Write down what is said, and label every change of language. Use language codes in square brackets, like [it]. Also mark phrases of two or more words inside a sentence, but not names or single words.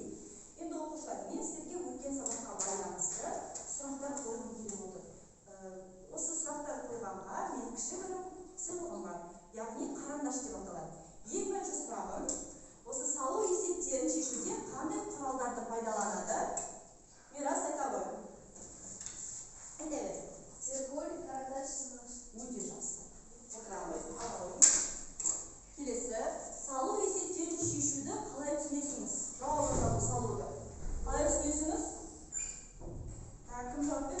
[ky] Эми окуучулар, мен силерге өткен сабакка байланыштуу сурактар койгум келип отур. Осы сурактар койганга менин кичигирим сыйлыгым бар, яғни карандаш деп аталат. Эң биринчи сурагым, осы салуу эсептерин чечүүгө кандай куралдарды пайдаланады? Мирас, айта кой. Айта бер. Циркуль, карандаш, сызгыч. Өтө жакшы. Отурабыз. Келесі, салуу эсептерин чечүүдү калай түшүнөсүңүз? Жауабыңызды салууду. Калай түшүнөсүңүз? Ким жооп берет?